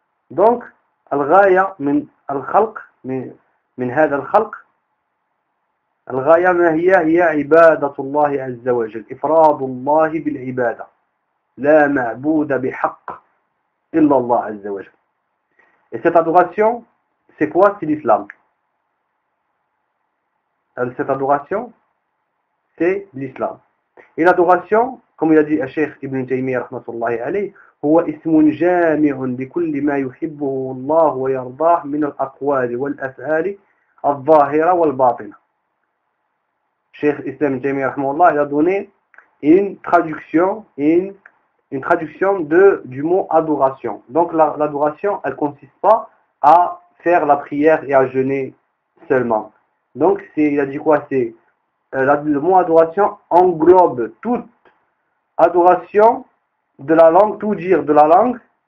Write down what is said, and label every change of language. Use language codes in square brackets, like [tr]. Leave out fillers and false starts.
[ar] Donc الغاية من الخلق من هذا الخلق الغاية ما هي عبادة الله عز وجل إفراد الله بالعبادة لا معبود بحق إلا الله عز وجل. [fr] Et cette adoration, c'est quoi? C'est l'islam. Cette adoration, c'est l'islam. Et l'adoration, comme il a dit Cheikh Ibn Taymiyyah rahmatullahi alayhi, [ar] هو اسم جامع لكل ما يحبه الله ويرضاه من الأقوال والأفعال الظاهرة والباطنة. [fr] Cheikh Islam Taymiyyah rahimahullah, il a donné une traduction, une traduction du mot adoration. Donc l'adoration, elle consiste pas à faire la prière et à jeûner seulement. Donc il a dit quoi? C'est le mot adoration englobe toute adoration de la langue, tout dire de la langue.